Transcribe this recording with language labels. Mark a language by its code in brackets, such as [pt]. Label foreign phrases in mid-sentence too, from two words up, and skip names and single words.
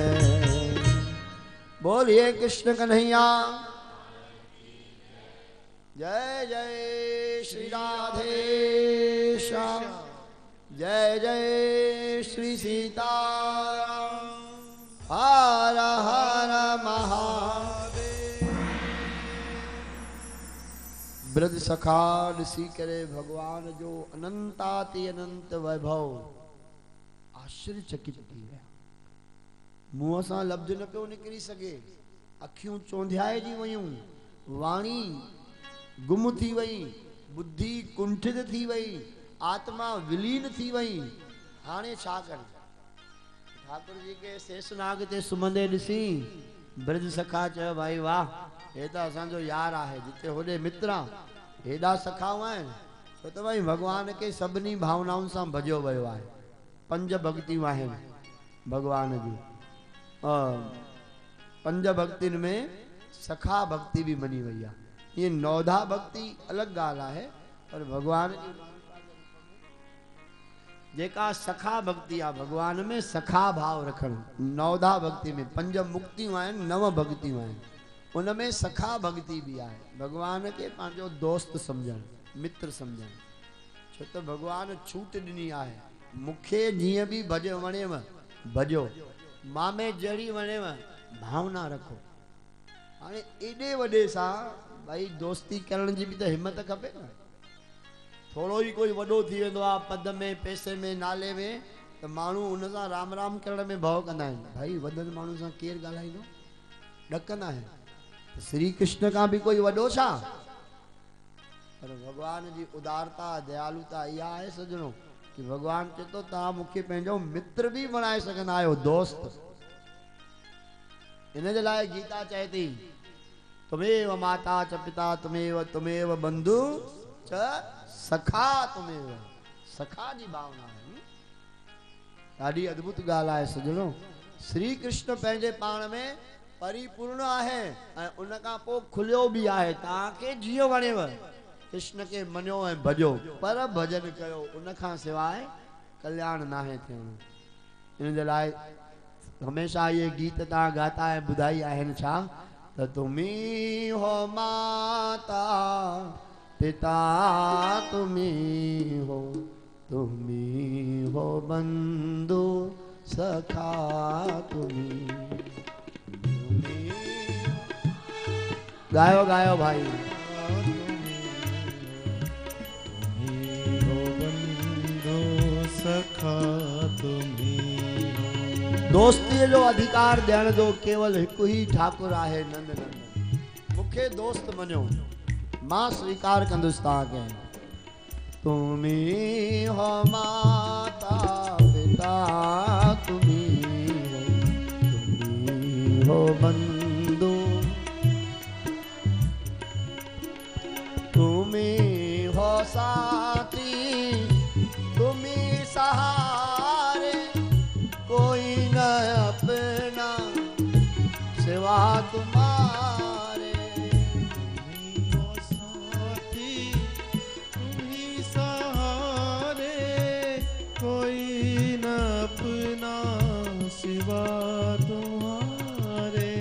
[hi] बोलिए कृष्ण कन्हैया, जय जय श्री राधे श्याम, जय जय श्री सीताराम, हर हर महादेव। [sd] ब्रज सखा ऋषि करे भगवान जो अनंताति अनंत वैभव, आश्चर्यचकित थी विया। मुंह सां लफ्ज न पियो निकिरी सघे, अखियूं चौंधियाए जी वयूं, वाणी गुम थी वई, बुद्धि कुंठित थी वई, आत्मा विलीन थी वई। हाणे छा कर? ठाकुर जी के शेषनाग ते सुम्हंदे ॾिसी ब्रज सखा चयो भाई वाह, हे त असांजो यार आहे। जिते होॾे मित्र हेॾा सखाऊं आहिनि, छो त भाई भगवान के सभिनी भावनाउनि सां भॼियो वियो आहे। 5 भक्तियूं आहिनि भगवान जी। पंज भक्तिन में सखा भक्ति भी मनी वही है। ये नौधा भक्ति अलग गाल है, पर भगवान जेका सखा भक्ति आ भगवान में सखा भाव रखण। नौधा भक्ति में 5 मुक्तियों आहिनि, 9 भक्तियों आहिनि, उनमें सखा भक्ति भी आहे। भगवान के पांजो दोस्त समझण, मित्र समझण। छो तो भगवान छूट ॾिनी आहे, मुखे जीअं भी भॼ वणेव भॼो, मामे जड़ी वणेव भावना रखो। हाणे एॾे वॾे सां भाई दोस्ती करण जी भी तो हिम्मत खपे न। थोड़ो ही कोई वॾो थी वेंदो आहे पद में, पैसे में, नाले में, तो माण्हू उन सां राम राम करण में भव कंदा आहिनि। भाई वॾनि माण्हू सां केरु ॻाल्हाईंदो, ॾकंदा आहिनि। श्री कृष्ण का भी कोई वॾो छा? पर भगवान जी उदारता दयालुता इहा आहे सजणो कि भगवान चए तो तव्हां मूंखे पंहिंजो मित्र भी बणाए सघंदा आहियो, दोस्त। इन जे लाइ गीता चए थी [sa] तुमेव माता च पिता तुमेव, तुमेव बंधु च सखा तुमेव। [sd] सखा जी भावना है, ॾाढी अद्भुत ॻाल्हि आहे सजणो। श्री कृष्ण पंहिंजे पाण में परिपूर्ण आहे ऐं उन खां पोइ खुलियो भी आहे। तव्हांखे जीअं वणेव कृष्ण के मनियो ऐं भॼो, पर भजन कयो, उन खां सवाइ कल्याण नाहे थियणो। इन जे लाइ हमेशा ये गीत तव्हां गाता है ॿुधाई आहिनि छा त [hi] तुमी हो माता पिता तुमी हो बंधु सखा तुमी। [sd] गायो गायो भाई। [hi] हो बंधु सखा तुमी। [sd] दोस्ती जो अधिकार ॾियण जो केवल हिकु ही ठाकुर आहे, नंद नंदन। मूंखे दोस्त मञो, मां स्वीकार कंदुसि तव्हांखे। [hi] तुमी हो माता पिता, तुमी हो बंधु, तुमी हो साथी, तुमी सहारे, कोई न अपना सिवा तुम्हारे। तुम्ही हो साथी, तुम्ही सहारे, कोई न अपना सिवा तुम्हारे।